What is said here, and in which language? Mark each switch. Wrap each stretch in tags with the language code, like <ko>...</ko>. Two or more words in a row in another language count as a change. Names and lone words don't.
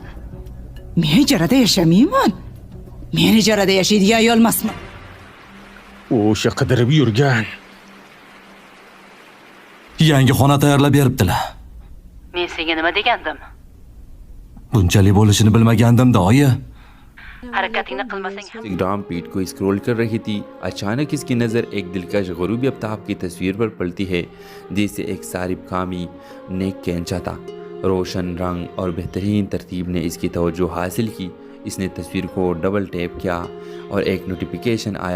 <uz>Men ijarada yashamayman. Men ijarada yashaydigan ayolmasman. O'sha qidirib yurgan. Yangi xona tayyorlab beribdilar. Men senga nima degandim? Bunchalik bo'lishini bilmagandim-da, oyi. Harakatingni qilmasang ham</uz> <ur>انسٹاگرام فیڈ کو اسکرول کر رہی تھی۔ اچانک اسکی نظر ایک دلکش غروبی آفتاب کی تصویر پر پڑتی ہے جسے ایک ساریب کامی نیک کینچا تھا. روشن رنگ اور بہترین ترتیب نے اسکی توجہ حاصل کی. اسنے تصویر کو</ur> <en>double tap</en> <ur>کیا اور ایک نوٹیفیکیشن آیا.</ur>